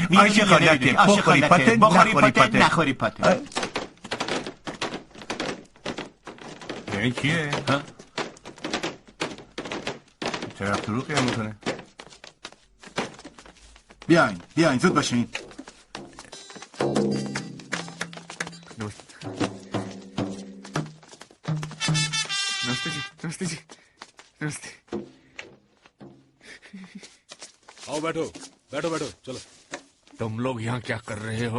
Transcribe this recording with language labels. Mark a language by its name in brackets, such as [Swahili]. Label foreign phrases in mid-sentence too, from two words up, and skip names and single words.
[Persian] عاشق خالیته، بخوری پاته، نخوری پاته. این کیه؟ طرف تو رو قیام میکنه. بیاین زود باشین. [Hindi] नमस्ते जी नमस्ते। आओ बैठो बैठो बैठो चलो। तुम लोग यहाँ क्या कर रहे हो?